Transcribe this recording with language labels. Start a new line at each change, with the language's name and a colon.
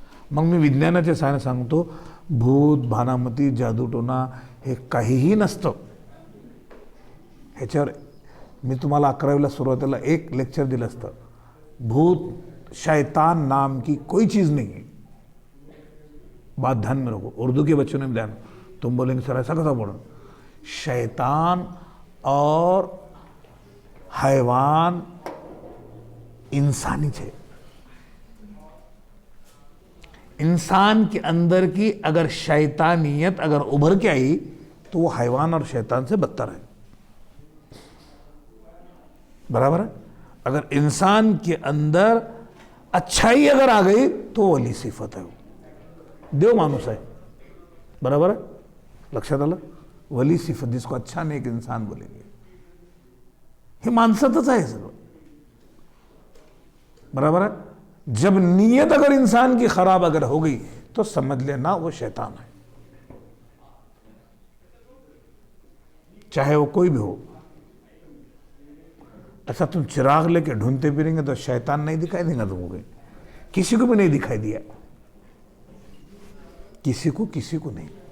Marathi: मग मी विज्ञानाच्या साहाय्याने सांगतो, भूत भानामती जादूटोना हे काहीही नसतं. ह्याच्यावर मी तुम्हाला 11वीला सुरुवातीला एक लेक्चर दिलं असतं,
Hindi: भूत शैतान नाम की कोई चीज़ नहीं है. बात ध्यान में रखो, उर्दू के बच्चों ने भी ध्यान, तुम बोलेंगे सर ऐसा कैसा बोला, शैतान और हैवान इंसानी है. इंसान के अंदर की अगर शैतानियत अगर उभर के आई तो वो हैवान और शैतान से बदतर है. बराबर है. अगर इंसान के अंदर अच्छाई अगर आ गई तो वली सिफत है, वो
Marathi: देव माणूस आहे. बराबर आहे, लक्षात आलं.
Hindi: वली सिफत जिसको अच्छा नेक इंसान बोलेंगे,
Marathi: हे माणसातच आहे सगळं.
Hindi: बराबर है. जब नीयत अगर इंसान की खराब अगर हो गई तो समझ लेना वो शैतान है, चाहे वो कोई भी हो. ऐसा तुम चिराग लेके ढूंढते फिरेंगे तो शैतान नहीं दिखाई देगा तुमको, किसी को भी नहीं दिखाई दिया, किसी को नहीं.